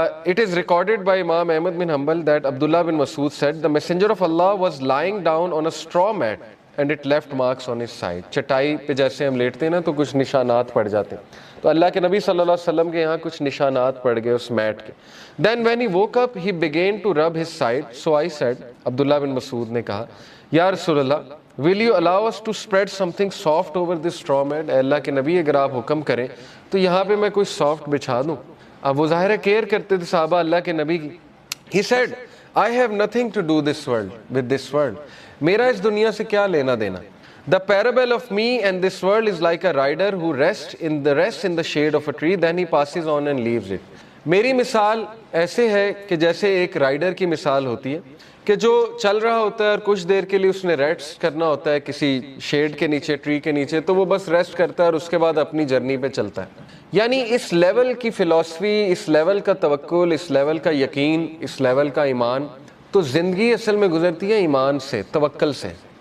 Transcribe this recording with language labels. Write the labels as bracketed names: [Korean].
[English] It is recorded by Imam Ahmad bin Hanbal that Abdullah bin Mas'ud said, the messenger of Allah was lying down on a straw mat and it left marks on his side۔ [Urdu] چٹائی پہ جیسے ہم لیٹتے ہیں نا تو کچھ نشانات پڑ جاتے ہیں، تو اللہ کے نبی صلی اللہ علیہ وسلم کے یہاں کچھ نشانات پڑ گئے اس میٹ کے۔ [English] Then when he woke up he began to rub his side, so I said، [Urdu] عبداللہ بن مسعود نے کہا یا رسول اللہ [English] will you allow us to spread something soft over this straw mat؟ [Urdu] اے اللہ کے نبی اگر آپ حکم کریں تو یہاں پہ میں کوئی سافٹ بچھا دوں. اب وہ ظاہر ہے کیئر کرتے تھے صحابہ اللہ کے نبی کی. [English] He said, I have nothing to do with this world. [Urdu] میرا اس دنیا سے کیا لینا دینا. [English] The parable of me and this world is like a rider who rests in the shade of a tree, then he passes on and leaves it. [Urdu] میری مثال ایسے ہے کہ جیسے ایک رائڈر کی مثال ہوتی ہے کہ جو چل رہا ہوتا ہے اور کچھ دیر کے لیے اس نے ریسٹ کرنا ہوتا ہے کسی شیڈ کے نیچے, ٹری کے نیچے, تو وہ بس ریسٹ کرتا ہے اور اس کے بعد اپنی جرنی پہ چلتا ہے. یعنی اس لیول کی فلسفی, اس لیول کا توکل, اس لیول کا یقین, اس لیول کا ایمان, تو زندگی اصل میں گزرتی ہے ایمان سے, توکل سے.